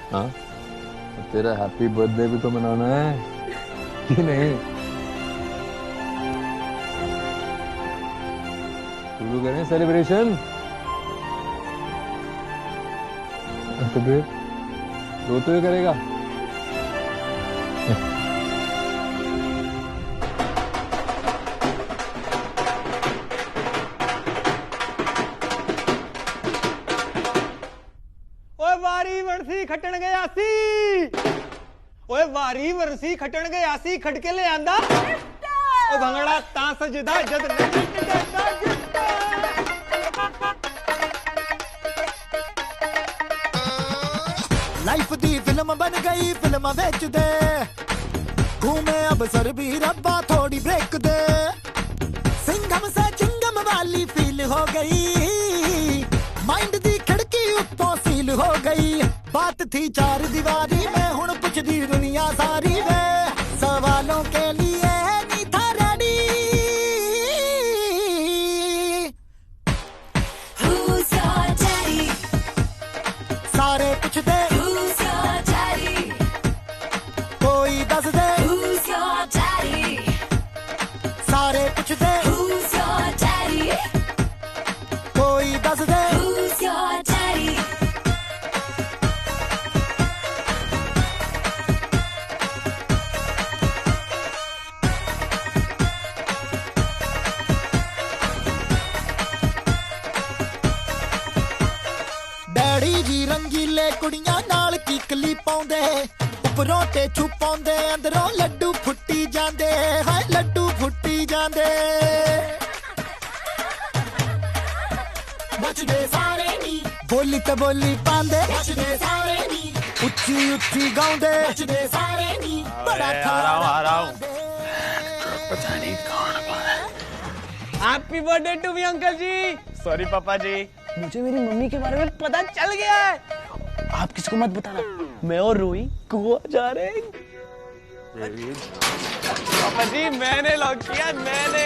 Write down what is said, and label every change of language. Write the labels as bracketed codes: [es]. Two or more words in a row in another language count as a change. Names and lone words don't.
[hi] हाँ तेरा [en] Happy birthday [hi] भी तो मनाना है कि नहीं? शुरू करें सेलिब्रेशन। तो फिर रोते हुए करेगा? [pa] ਓਏ ਵਾਰੀ ਵਰਸੀ ਖੱਟਣ ਗਿਆ ਸੀ, ਓਏ ਵਾਰੀ ਵਰਸੀ ਖੱਟਣ ਗਿਆ ਸੀ, ਖੱਟ ਕੇ ਲੈ ਆਂਦਾ ਓ ਭੰਗੜਾ ਤਾਂ ਸਜਦਾ ਜਦ ਲਾਈਫ਼ ਦੀ ਫ਼ਿਲਮ ਬਣ ਗਈ, ਫ਼ਿਲਮ ਬੇਚ ਦੇ, ਘੂਮੇ ਅਬ ਸਰ ਭੀ ਰੱਬਾ ਥੋੜ੍ਹੀ ਬ੍ਰੇਕ ਦੇ, ਸਿੰਘਮ ਸੇ ਚਿੰਗਮ ਵਾਲੀ ਫ਼ੀਲ ਹੋ ਗਈ, ਮਾਈਂਡ ਦੀ ਖਿੜਕੀ ਉੱਤੋਂ ਸੀਲ ਹੋ ਗਈ, ਬਾਤ ਥੀ ਚਾਰ ਦੀਵਾਰੀ ਮੇਂ ਹੁਣ ਪੁੱਛਦੀ ਦੁਨੀਆ ਸਾਰੀ ਵੇ, [hi] सवालों के लिए नहीं था रेडी। [en] Who's your daddy? [pa] ਸਾਰੇ ਪੁੱਛਦੇ [en] Who's your daddy? [pa] ਕੋਈ ਦੱਸ ਦੇ [en] Who's your daddy? [pa] ਸਾਰੇ ਪੁੱਛਦੇ [en] Who's your daddy? [pa] ਕੋਈ ਦੱਸ ਦੇ [en] Who's your daddy? [pa] ਡੈਡੀ ਜੀ ਰੰਗੀਲੇ ਕੁੜੀਆਂ ਨਾਲ ਕਿੱਕਲੀ ਪਾਉਂਦੇ, ਉੱਪਰੋਂ ਤੇ ਛੁਪਾਉਂਦੇ, ਅੰਦਰੋਂ ਲੱਡੂ ਫੁੱਟੀ ਜਾਂਦੇ, ਹਾਏ ਲੱਡੂ ਫੁੱਟੀ ਜਾਂਦੇ, हाय लड्डू फुट्टी जांदे, ਬਚਦੇ ਸਾਰੇ ਨੀ ਬੋਲੀ ਤੇ ਬੋਲੀ ਪਾਂਦੇ, ਬਚਦੇ ਸਾਰੇ ਨੀ ਉੱਚੀ ਉੱਚੀ ਗਾਉਂਦੇ, ਬਚਦੇ ਸਾਰੇ ਨੀ ਬੜਾ [hi] आ रहा हूं पता नहीं कौन है। [en] Happy birthday to me [hi] अंकल जी। सॉरी पापा जी, मुझे मेरी मम्मी के बारे में पता चल गया है। आप किसी को मत बताना, मैं और रोई गोवा जा रहे हैं। पापा जी मैंने लॉक किया, मैंने।